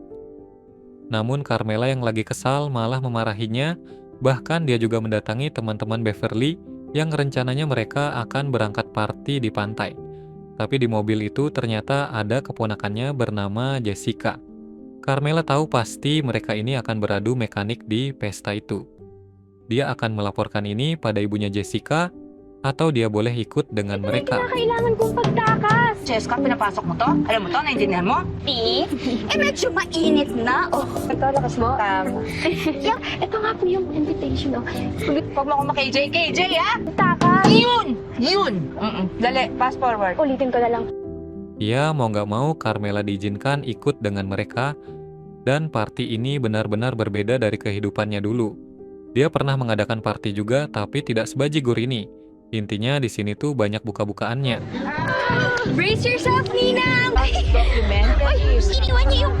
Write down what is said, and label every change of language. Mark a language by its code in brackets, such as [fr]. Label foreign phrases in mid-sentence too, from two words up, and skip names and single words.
[id] Namun Carmela yang lagi kesal malah memarahinya, bahkan dia juga mendatangi teman-teman Beverly yang rencananya mereka akan berangkat party di pantai. Tapi di mobil itu ternyata ada keponakannya bernama Jessica. Carmela tahu pasti mereka ini akan beradu mekanik di pesta itu. Dia akan melaporkan ini pada ibunya Jessica, atau dia boleh ikut dengan mereka. [tl] Kailangan kong pagtakas. Jessica, pinapasok mo to? Alam mo to? Naintindihan mo? Medyo mainit na. Oh, ito, lakas mo. Ito nga po yung invitation. Huwag mo ako maka-KJ, ha? Takas. Yun! Dali, [en] fast forward. [tl] Ulitin ko na lang. [id] Ya, mau nggak mau Carmela diizinkan ikut dengan mereka, dan party ini benar-benar berbeda dari kehidupannya dulu. Dia pernah mengadakan party juga, tapi tidak sebajigur ini. Intinya di sini tuh banyak buka-bukaannya. [en] Brace yourself, [tl] Ninang! Documentary. Iniwan niyo yung...